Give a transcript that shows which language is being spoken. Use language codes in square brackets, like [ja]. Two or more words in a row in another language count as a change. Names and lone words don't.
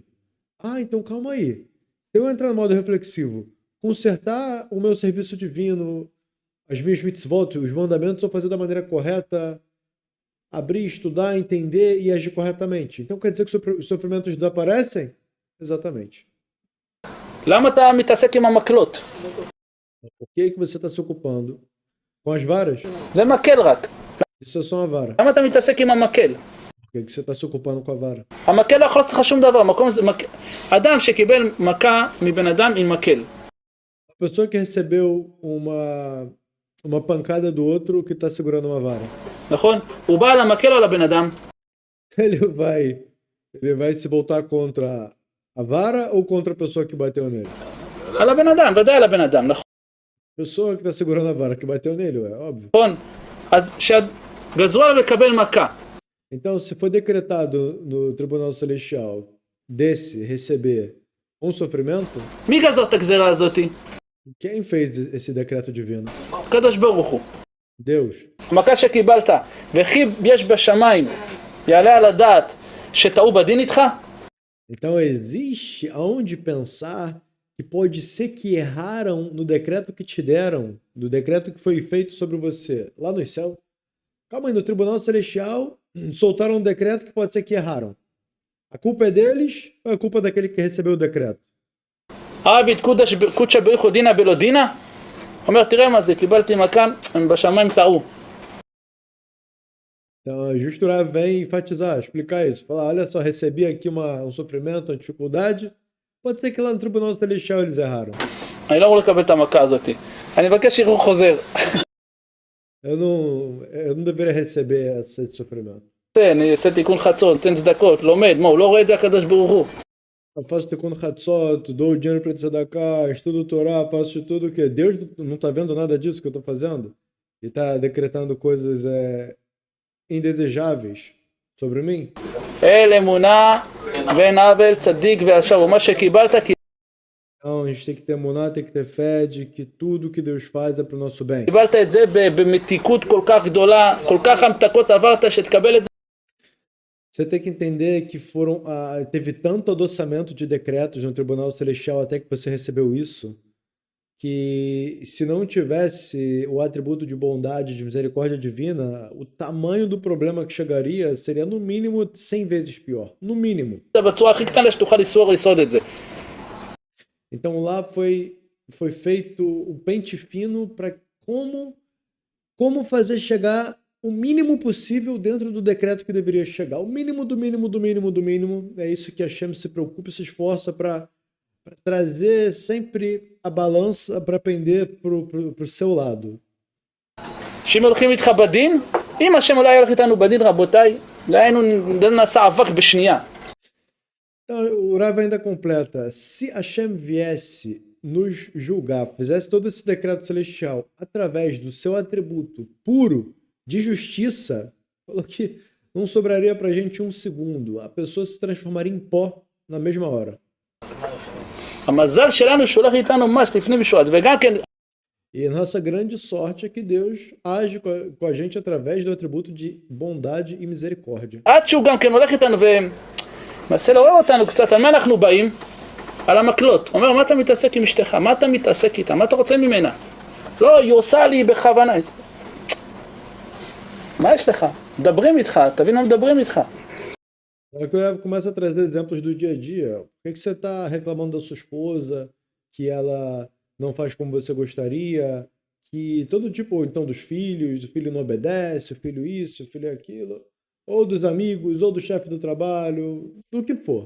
[pt] Ah, então calma aí. Se eu entrar no modo reflexivo, consertar o meu serviço divino, as minhas mitzvot, os mandamentos, eu fazer da maneira correta, abrir, estudar, entender e agir corretamente. Então quer dizer que os sofrimentos desaparecem? Exatamente. [he] למה אתה מתעסק עם המקלות? [pt] Por que você está se ocupando com as varas? [he] זה מקל רק. [pt] Isso é só uma vara. [he] למה אתה מתעסק עם המקל? [pt] Por que você está se ocupando com a vara? [he] המקל לא יכול לעשות לך שום דבר. אדם שקיבל מכה מבן אדם עם מקל. [pt] A pessoa que recebeu uma pancada do outro que está segurando uma vara. [he] נכון? הוא בא על המקל או על הבן אדם? [pt] Ele vai se voltar contra a vara ou contra a pessoa que bateu nele? [he] על הבן אדם, ודאי על הבן אדם, נכון? [pt] A pessoa que está segurando a vara que bateu nele, é óbvio. [he] אז שגזרו עליו לקבל מכה. [pt] Então, se foi decretado no Tribunal Celestial desse receber um sofrimento, [he] מי גזר את הגזרה הזאת? [pt] quem fez esse decreto divino? [he] הקדוש ברוך הוא. [pt] Deus. [he] המכה שקיבלת, וכי יש בשמיים, יעלה על הדעת שטעו בדין איתך? [pt] Então, existe aonde pensar que pode ser que erraram no decreto que te deram, no decreto que foi feito sobre você, lá no céu? Calma aí, no Tribunal Celestial soltaram um decreto que pode ser que erraram. A culpa é deles ou é a culpa daquele que recebeu o decreto? [arc] עביד קודשא בריחו דינא בלא דינא? [he] אומר, תראה מה זה, קיבלתי מכה, הם בשמיים טעו. [pt] Então, justo o Rav vem enfatizar, explicar isso. Falar, olha só, recebi aqui um sofrimento, uma dificuldade. Pode ser que lá no Tribunal Celestial eles erraram. [he] אני לא אמור לקבל את המכה הזאת. אני מבקש ערעור חוזר. [pt] Eu não deveria receber esse sofrimento. [he] אני אעשה תיקון חצות, נותן צדקות, לומד, מה, הוא לא רואה את זה הקדוש ברוך הוא. [pt] Eu faço [he] תיקון חצות, [pt] dou o dinheiro para tzedakah, estudo Torá, faço de tudo que Deus não está vendo nada disso que eu estou fazendo e está decretando coisas indesejáveis sobre mim. [he] אל אמונה ואין עוול צדיק וישר, ומה שקיבלת [pt] Então, a gente tem que ter emuná, tem que ter fé de que tudo que Deus faz é para o nosso bem. [he] קיבלת את זה במתיקות כל כך גדולה, כל כך המתקות עברת שתקבל את זה. [pt] Você tem que entender que teve tanto adoçamento de decretos no Tribunal Celestial até que você recebeu isso, que se não tivesse o atributo de bondade, de misericórdia divina, o tamanho do problema que chegaria seria no mínimo 100 vezes pior. No mínimo. [he] בצורה הכי קטנה שתוכל לשרוד את זה. [pt] Então lá foi feito o pente fino para como fazer chegar o mínimo possível dentro do decreto que deveria chegar. O mínimo do mínimo do mínimo do mínimo. É isso que a Hashem se preocupa e se esforça para trazer sempre a balança para pender para o seu lado. [he] שאם הולכים איתך בדין, אם השם אולי הולך איתנו בדין, רבותיי, היינו נעשה אבק בשנייה. [pt] Então, o Rav ainda completa, se Hashem viesse nos julgar, fizesse todo esse decreto celestial através do seu atributo puro de justiça, falou que não sobraria pra gente um segundo. A pessoa se transformaria em pó na mesma hora. [he] המזל שלנו שהולך איתנו ממש לפני משורת, וגם כן... [pt] E a nossa grande sorte é que Deus age com a gente através do atributo de bondade e misericórdia. [he] עד שהוא גם כן הולך איתנו ומנסה לעורר אותנו קצת, על מה אנחנו באים? על המקלות. אומר, מה אתה מתעסק עם אשתך? מה אתה מתעסק איתה? מה אתה רוצה ממנה? לא, היא עושה לי בכוונה. מה יש לך? מדברים איתך, תבין מה מדברים איתך. [pt] Agora que o Rav começa a trazer exemplos do dia a dia. Por que você está reclamando da sua esposa, que ela não faz como você gostaria, que todo tipo, então dos filhos, o filho não obedece, o filho isso, o filho aquilo, ou dos amigos, ou do chefe do trabalho, do que for.